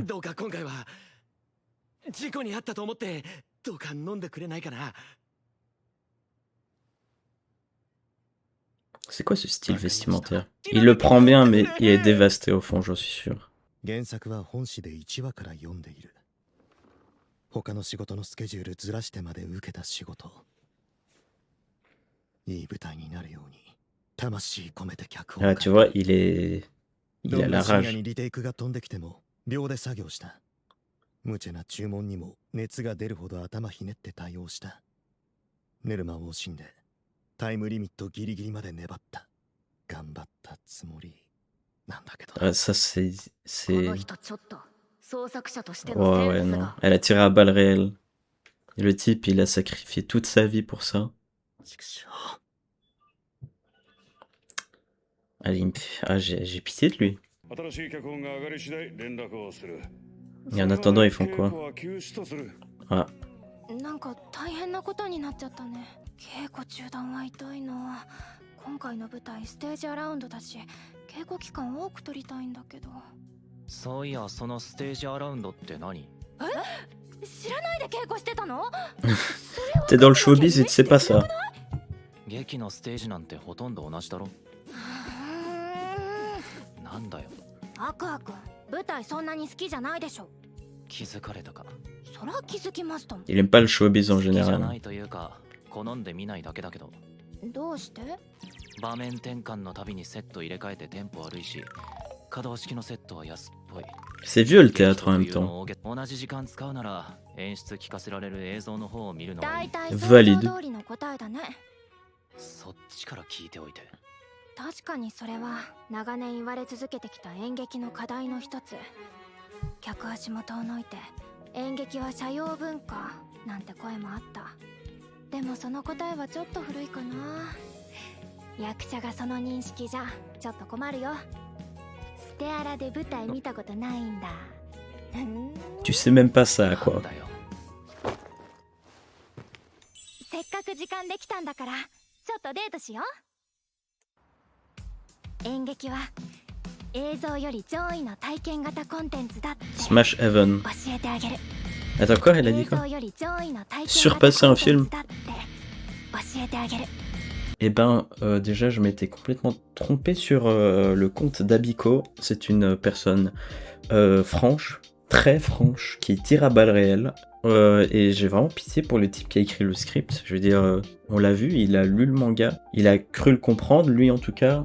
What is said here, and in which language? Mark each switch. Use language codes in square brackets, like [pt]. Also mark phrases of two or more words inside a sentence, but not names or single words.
[ja] どうか今回は事故にあったと思ってどうか飲んでくれないかな。 [fr] C'est quoi ce style vestimentaire? Il le prend bien mais il est dévasté au fond, j'en suis sûr. [ja] 原作は本誌で1話から読んでいる。他の仕事のスケジュールずらしてまで受けた仕事。いい舞台になるように魂込めて脚本。 [fr] Ah tu vois, il a la [ja] 深夜 [fr] rage. [ja] にリテイクが飛んできても秒で作業した。無茶な注文にも熱が出るほど頭ひねって対応した。寝る間を惜しんでタイムリミットギリギリまで粘った。頑張ったつもりなんだけど。 [fr] Ah, ça c'est [ja] この人ちょっと創作者としての [fr] Ouais [ja] セ [fr] ouais [ja] ンス [fr] non. [ja] が。 [fr] Elle a tiré à balles réelles. Et le type il a sacrifié toute sa vie pour ça. [ja] 畜生。 [fr] Allez, ah, j'ai pitié de lui. [ja] 新しい脚本が上がり次第連絡をする。 [fr] Et en attendant, ils font quoi? [ja] 稽古は休止とする。 Ah, なんか大変なことになっちゃったね。稽古中断は痛いな。今回の舞台ステージアラウンドだし、稽古期間多く取りたいんだけど。そういや、そのステージアラウンドって何？知らないで稽古してたの？ [fr] t'es dans le showbiz et tu sais pas ça. [ja] 劇のステージなんてほとんど同じだろ。なんだよ、アクア君、舞台そんなに好きじゃないでしょ。気づかれたか。そら気づきますとも。 [fr] Il aime pas le showbiz en [ja] 好きじゃ [fr] général. [ja] ないというか、好んで見ないだけだけど。どうして？場面転換のたびにセット入れ替えてテンポ悪いし、可動式のセットは安っぽい。 [fr] C'est vieux le théâtre en même temps. [ja] 同じ時間使うなら演出聞かせられる映像の方を見るのがいい。大体想 [fr] Valide [ja] 像通りの答えだね。そっちから聞いておいて。確かにそれは長年言われ続けてきた演劇の課題の一つ。客足も遠のいて演劇は社用文化なんて声もあった。でもその答えはちょっと古いかな。役者がその認識じゃちょっと困るよ。ステアラで舞台見たことないんだ。 [fr] Tu sais même pas ça, [ja] な [fr] quoi. [ja] んだよ。せっかく時間できたんだからちょっとデートしよう。演劇は映像より上位の体験型コンテンツだって Smash Heaven. 教えてあげる。 [fr] Attends, quoi? Elle a dit [ja] 映 [fr] quoi? [ja] 像より上位の体験型 [fr] Surpasser un [ja] コンテン [fr] film. [ja] ツだって教えてあげる。 [fr] Eh ben, déjà, je m'étais complètement trompé sur le compte d'Abiko. C'est une personne franche, très franche, qui tire à balles réelles. Et j'ai vraiment pitié pour le type qui a écrit le script. Je veux dire, on l'a vu, il a lu le manga, il a cru le comprendre, lui en tout cas.